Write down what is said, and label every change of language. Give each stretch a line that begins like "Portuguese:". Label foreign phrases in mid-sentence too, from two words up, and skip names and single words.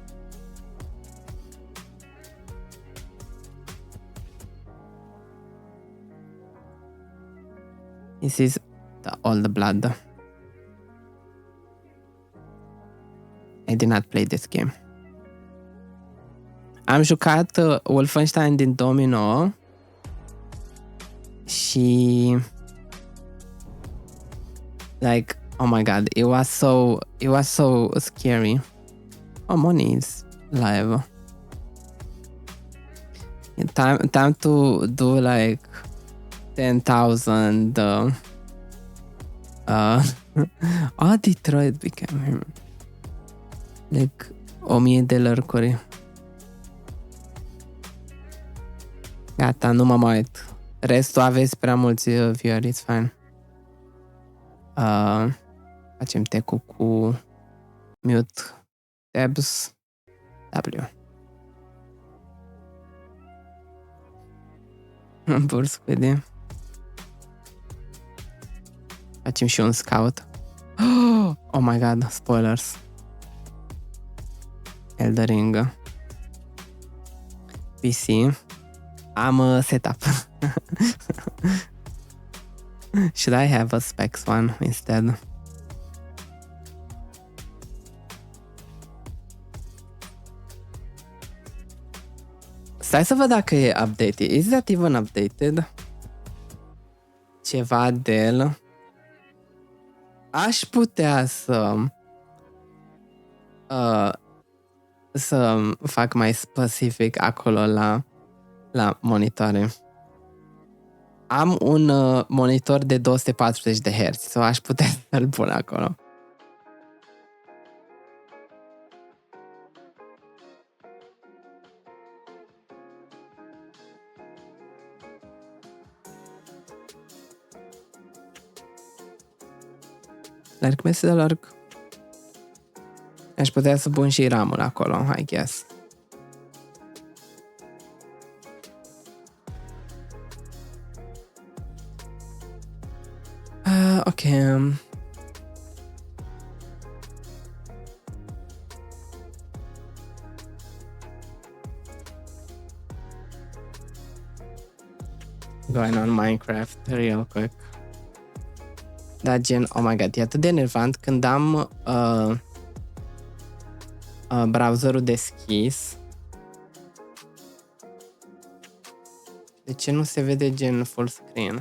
English: This is all the blood. I did not play this game.
Romanian: Am jucat Wolfenstein din 2009 și
English: like, oh my god, it was so scary. Oh, money is live. Time to do like 10,000 oh, Detroit became like 1000
Romanian: de lărcuri. Gata, nu mă mai uit. Restul aveți prea mulți vieweri,
English: it's fine.
Romanian: Facem tech-ul cu
English: mute tabs
Romanian: W. Bur Squiddy. Facem și un scout.
English: Oh my god, spoilers. Eldering.
Romanian: PC. Am setup.
English: Should I have a specs one instead?
Romanian: Stai să văd dacă e updated.
English: Is that even updated?
Romanian: Ceva de el. Aș putea să fac mai specific acolo la monitoare. Am un monitor de 240 de Hz, sau aș putea să-l pun acolo. Larg mese de larg. Aș putea să pun și RAM-ul acolo,
English: I guess. Ok. Going on Minecraft real quick.
Romanian: Da, gen,
English: oh my god,
Romanian: e atât de enervant când am browserul deschis. De ce nu se vede gen
English: full screen?